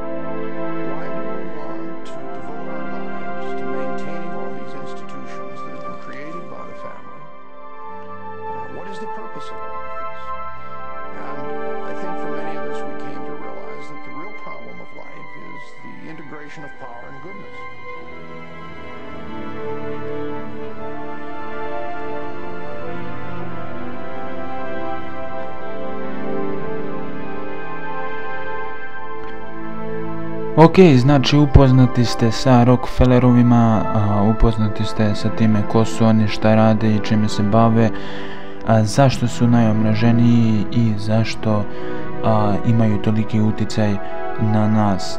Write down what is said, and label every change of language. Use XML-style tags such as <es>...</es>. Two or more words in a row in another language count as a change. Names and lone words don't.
<en>Why do we want to devote our lives to maintaining all these institutions that have been created by the family? What is the purpose of all of this? And I think for many of us, we came to realize that the real problem of life is the integration of power and goodness.</en> <bs>Ok, znači upoznati ste sa Rockefellerovima, upoznati ste sa time ko su oni, šta rade i čime se bave, zašto su najomraženiji i zašto imaju toliki utjecaj na nas.</bs>